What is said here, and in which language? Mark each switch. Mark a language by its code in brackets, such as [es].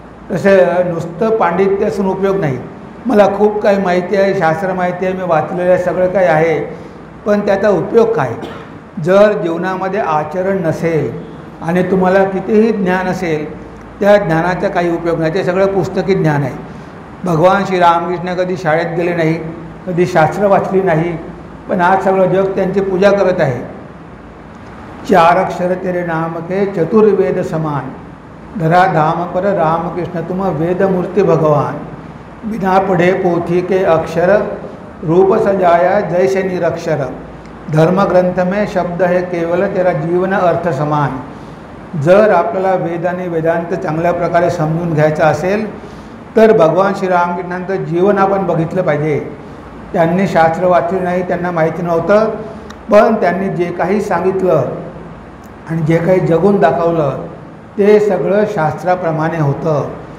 [mr] तसं नुसतं पांडित्य असून उपयोग नाही. मला खूप काही माहिती आहे, शास्त्र माहिती आहे, मी वाचलेलं आहे, सगळं काही आहे, पण त्याचा उपयोग काय जर जीवनामध्ये आचरण नसेल आणि तुम्हाला कितीही ज्ञान असेल त्या ज्ञानाचा काही उपयोग नाही. ते सगळं पुस्तकी ज्ञान आहे. भगवान श्री रामकृष्ण कधी शाळेत गेले नाही, कधी शास्त्र वाचली नाही, पण आज सगळं जग त्यांची पूजा करत आहे. [hi] 4 अक्षर तेरे नाम के चतुर्वेद समान, धरा धाम पर रामकृष्ण तुम वेद मूर्ति भगवान, बिना पढ़े पोथी के अक्षर रूप सजाया जैसे निरक्षर, धर्म ग्रंथ में शब्द है केवल तेरा जीवन अर्थ समान. [mr] जर आपल्याला वेद आणि वेदांत चांगल्या प्रकारे समजून घ्यायचं असेल तर भगवान श्रीरामकृष्णांचं जीवन आपण बघितलं पाहिजे. त्यांनी शास्त्र वाचले नाही, त्यांना माहिती नव्हतं, पण त्यांनी जे काही सांगितलं आणि जे काही जगून दाखवलं ते सगळं शास्त्राप्रमाणे होतं.